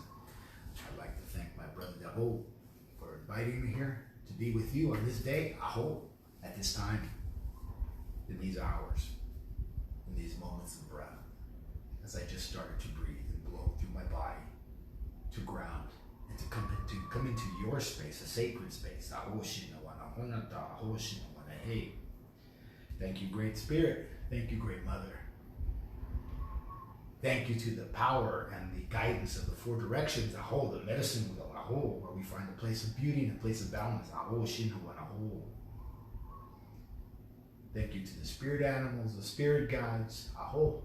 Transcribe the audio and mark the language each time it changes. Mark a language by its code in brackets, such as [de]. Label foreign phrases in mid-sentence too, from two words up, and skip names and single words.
[en] I'd like to thank my brother Davo for inviting me here to be with you on this day, Aho, at this time, in these hours, in these moments of breath, as I just started to breathe and blow through my body to ground and to come into your space, a sacred space. Aho shina wana honata, aho shina wana hey. Thank you, Great Spirit. Thank you, Great Mother. Thank you to the power and the guidance of the four directions, Aho, the medicine wheel, Aho, where we find a place of beauty and a place of balance, Aho, Shina, Aho. Thank you to the spirit animals, the spirit guides, Aho.